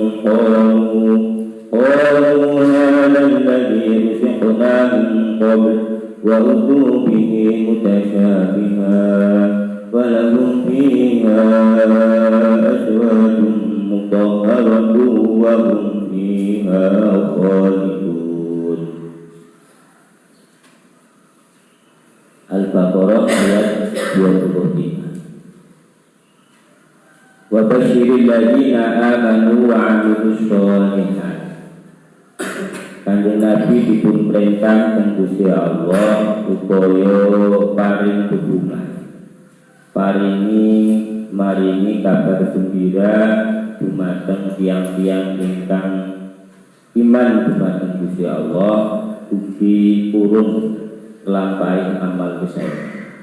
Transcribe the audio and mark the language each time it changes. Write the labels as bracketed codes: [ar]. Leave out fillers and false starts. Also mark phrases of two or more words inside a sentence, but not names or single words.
[ar] قالوا هذا الذي رزقنا من قبل وأتوا به متشابها ولهم فيها أزواج مطهرة وهم فيها خالدون. [jv] Al-Baqarah ayat 25. [ar] وبشر الذين آمنوا وعملوا الصالحات. [jv] Kanjeng Nabi dipun perintah kang Gusti Allah supaya paring bebungah, maringi kabar gembira dumateng tiang-tiang ingkang iman dumateng Gusti Allah, ugi purun lampahi amal kesayangan.